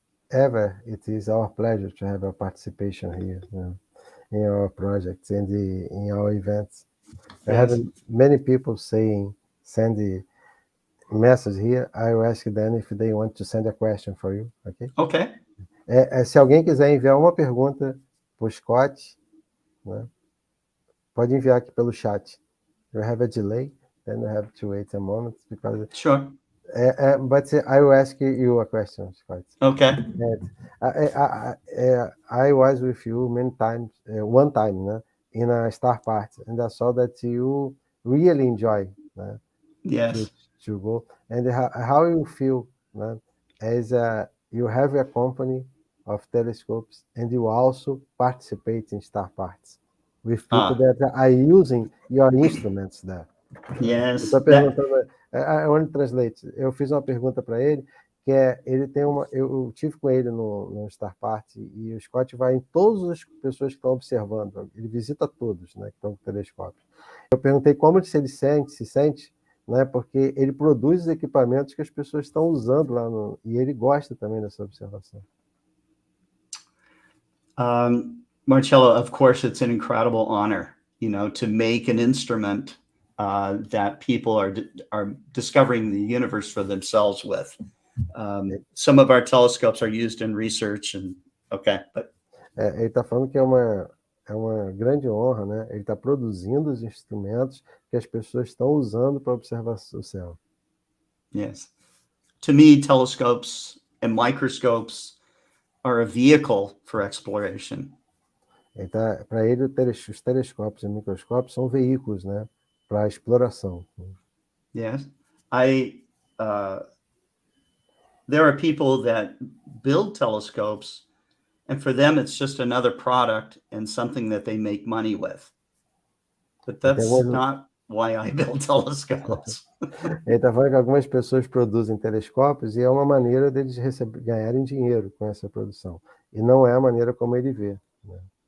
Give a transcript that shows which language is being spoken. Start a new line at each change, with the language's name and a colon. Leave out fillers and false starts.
English: It is our pleasure to have your participation here, in our projects and in our events. I have Yes. many people send the message here. I will ask them if they want to send a question for you, ok? Okay.
Portuguese: Se alguém quiser enviar uma pergunta para o Scott, né, pode enviar aqui pelo chat.
English: You have a delay, then you have to wait a moment because. Sure. But I will ask you a question, Scott. Okay. And I was with you many times, one time, né, in a star party, and I saw that you really enjoy, né, Yes. to go. And how you feel, né, as you have a company of telescopes and you also participate in star parties with people Ah, that are using your instruments there.
Portuguese: Eu
English: yes.
Portuguese: estou perguntando,
English: I want to translate.
Portuguese: Eu fiz uma pergunta para ele, que ele tem eu tive com ele no Star Party, e o Scott vai em todas as pessoas que estão observando, ele visita todos, né, que estão com telescópios. Eu perguntei como ele se sente, né, porque ele produz os equipamentos que as pessoas estão usando lá, e ele gosta também dessa observação.
English: Marcello, of course, it's an incredible honor, to make an instrument that people are discovering the universe for themselves with. Some of our telescopes are used in research, and okay, but
Portuguese: ele está falando que é uma grande honra, né? Ele está produzindo os instrumentos que as pessoas estão usando para observar o céu.
English: yes, to me, telescopes and microscopes are a vehicle for exploration.
Portuguese: Para ele, os telescópios e microscópios são veículos, né, para a exploração.
English: Yes, there are people that build telescopes, and for them it's just another product and something that they make money with. But that's not why I build telescopes.
Portuguese: Ele está falando que algumas pessoas produzem telescópios e é uma maneira deles ganharem dinheiro com essa produção. E não é a maneira como ele vê, né?